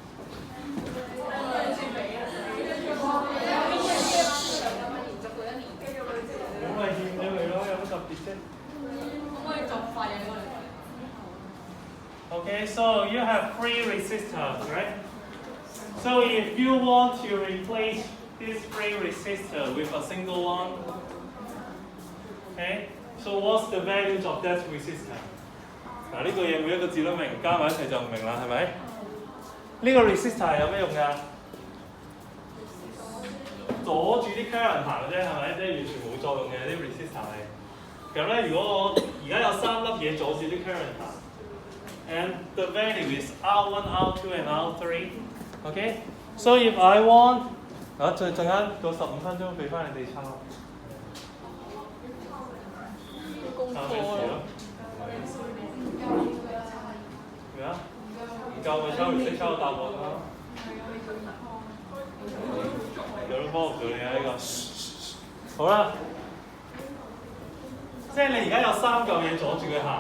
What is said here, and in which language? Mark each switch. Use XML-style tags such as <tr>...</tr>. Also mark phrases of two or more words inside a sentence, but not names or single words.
<yue>咁咪欠咗佢咯，有乜特別啫？可唔可以作廢啊？嗰兩個。</yue> <en>Okay, so you have 3 resistors, right? So if you want to replace this 3 resistor with a single one, okay? So what's the values of that resistor?</en> <yue>嗱，呢個嘢每一個字都明，加埋一齊就唔明啦，係咪？呢個 resistor 有咩用㗎？阻住啲 current 行嘅啫，係咪？即係完全冇作用嘅啲 resistor 係。咁咧，如果我而家有3粒嘢阻住啲 current 行 ，</yue> <en>and the value is R1, R2 and R3. Okay? So if I want，</en> <yue>陣間個15分鐘俾翻你哋抄。抄咩事咯？咩啊？唔夠咪抄唔識抄答案啦。有人幫我做你啊呢個。好啦，即係你而家有3嚿嘢阻住佢行。</yue>